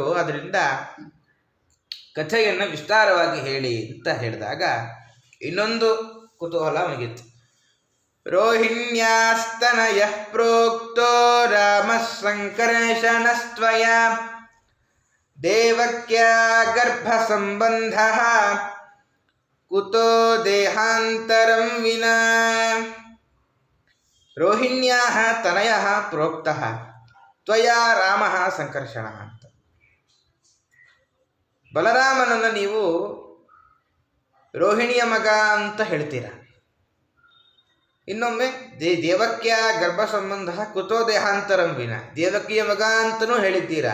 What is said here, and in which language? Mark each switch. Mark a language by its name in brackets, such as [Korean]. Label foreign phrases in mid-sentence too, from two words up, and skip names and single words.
[Kannada] ಅದರಿಂದ ಕಥೆಯನ್ನು ವಿಸ್ತಾರವಾಗಿ ಹೇಳಿ ಅಂತ ಹೇಳಿದಾಗ ಇನ್ನೊಂದು ಕುತೂಹಲ ಅವನಿಗಿತ್ತು. [Sanskrit] ರೋಹಿಣ್ಯಾಸ್ತನಯ ಪ್ರೋಕ್ತೋ ರಾಮ ಸಂಕರ್ಷಣಸ್ತ್ವಯ ದೇವಕ್ಯ ಗರ್ಭ ಸಂಬಂಧ ಕುತೋ ದೇಹಾಂತರಂ ವಿನಾ. ರೋಹಿಣ್ಯಾಃ ತನಯಃ ಪ್ರೋಕ್ತಃ ತ್ವಯಾ ರಾಮಃ ಸಂಕರ್ಷಣಃ ಅಂತ. [Kannada] ಬಲರಾಮನನ್ನು ನೀವು ರೋಹಿಣಿಯ ಮಗ ಅಂತ ಹೇಳ್ತೀರಾ. ಇನ್ನೊಮ್ಮೆ [Sanskrit] ದೇವಕ್ಯ ಗರ್ಭ ಸಂಬಂಧ ಕುತೋ ದೇಹಾಂತರಂ ವಿನ, [Kannada] ದೇವಕಿಯ ಮಗ ಅಂತಲೂ ಹೇಳಿದ್ದೀರಾ.